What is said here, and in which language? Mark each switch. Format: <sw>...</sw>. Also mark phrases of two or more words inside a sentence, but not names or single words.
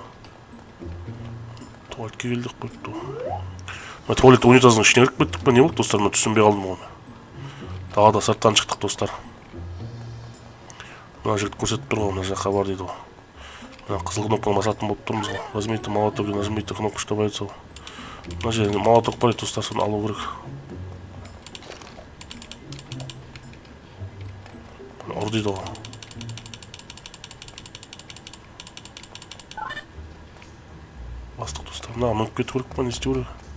<kk>Туалетке келдік қойыпты ғой. Туалет унитаздың ішіне кіріп кеттік па, не болды достар? Мен түсінбей қалдым ғой. Далада сырттан шықтық достар. Мына жігіт көрсетіп тұр ғой, мына жаққа бар дейді ғой. Мына қызыл кнопканы басатын болып тұрмыз ғой.</kk> <ru>Нажмите молоток, нажмите кнопку, чтобы</ru> <kk>айтса ғой. Мына жерде молоток бар еді достар, соны алу керек. Ұр дейді ғой. Бастық достар, мына мүніп кету керек па, не істеу керек?</kk>